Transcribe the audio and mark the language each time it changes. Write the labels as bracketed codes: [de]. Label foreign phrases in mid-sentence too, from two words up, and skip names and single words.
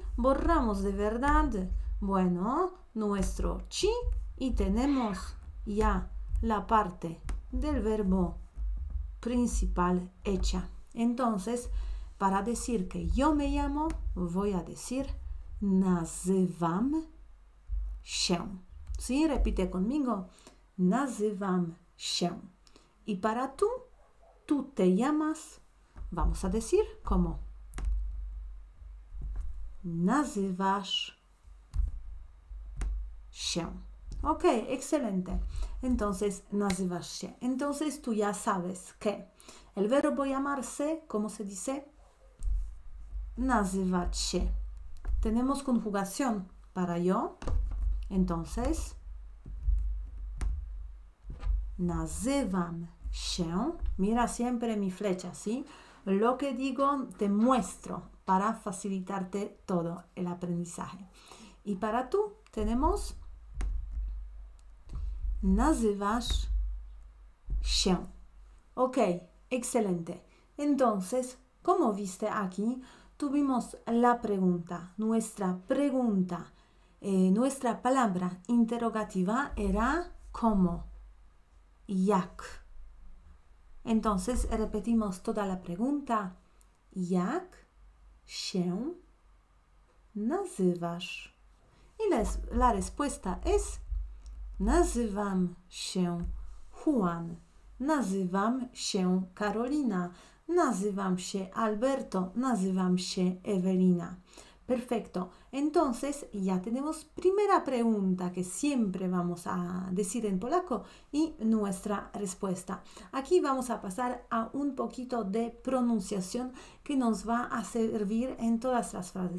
[es] Borramos de verdad, bueno, nuestro chi y tenemos ya la parte del verbo principal hecha. Entonces, para decir que yo me llamo, voy a decir [pl] nazywam się. [es] ¿Sí? Repite conmigo. [pl] Nazywam się. [es] Y para tú te llamas, vamos a decir como [pl] nazywasz się. [es] Ok, excelente. Entonces, [pl] nazywasz się. [es] Entonces, tú ya sabes que el verbo llamarse, ¿cómo se dice? [pl] Nazywać się. [es] Tenemos conjugación para yo. Entonces, [pl] nazywam się. [es] Mira siempre mi flecha, ¿sí? Lo que digo te muestro para facilitarte todo el aprendizaje. Y para tú tenemos [pl] nazywasz się. [es] Ok, excelente. Entonces, como viste aquí, tuvimos la pregunta. Nuestra pregunta, nuestra palabra interrogativa era ¿cómo? [pl] Jak. [es] Entonces repetimos toda la pregunta. [pl] Jak się nazywasz? [es] Y la respuesta es [pl] nazywam się Juan, nazywam się Karolina, nazywam się Alberto, nazywam się Evelina. [es] Perfecto. Entonces ya tenemos primera pregunta que siempre vamos a decir en polaco y nuestra respuesta. Aquí vamos a pasar a un poquito de pronunciación que nos va a servir en todas las frases.